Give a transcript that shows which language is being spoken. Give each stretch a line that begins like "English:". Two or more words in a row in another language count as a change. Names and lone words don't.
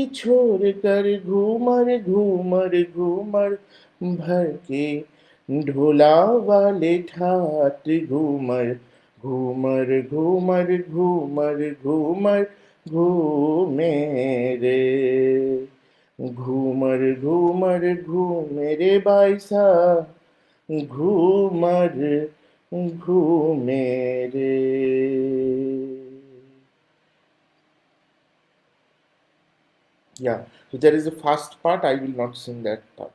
Rajasthani: छोड़ कर, घूमर घूमर घूमर भर के, ढोला वाले ठाट घूमर घूमर घूमर घूमर घूमर घूमे रे, घूमर घूमर घूमे रे बाईसा, घूमर घूमे रे।
English: Yeah, so there is a fast part. I will not sing that part.